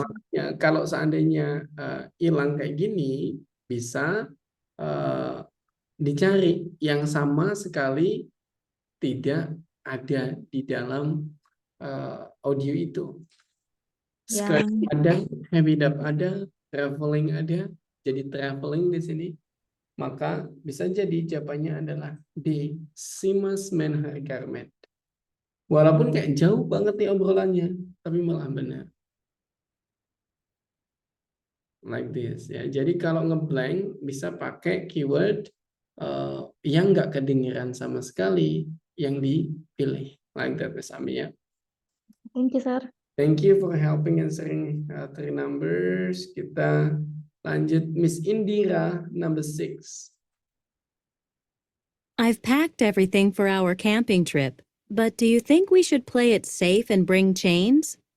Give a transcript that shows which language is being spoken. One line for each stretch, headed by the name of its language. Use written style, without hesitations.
Indonesian: makanya kalau seandainya hilang kayak gini, bisa dicari yang sama sekali tidak ada di dalam audio itu.
English: Skirt
Indonesian: Yang ada, heavy dub ada, traveling ada, jadi traveling di sini. Maka bisa jadi jawabannya adalah D.
English: She must mend her garment.
Indonesian: Walaupun kayak jauh banget nih obrolannya, tapi malah benar.
English: Like this ya.
Indonesian: Jadi kalau ngeblank bisa pakai keyword yang nggak kedengeran sama sekali yang dipilih.
English: Like that Miss Ami ya. thank you, Sir. Thank you for helping answering three numbers.
Indonesian: Kita lanjut Miss Indira number 6.
English: I've packed everything for our camping trip, but do you think we should play it safe and bring chains?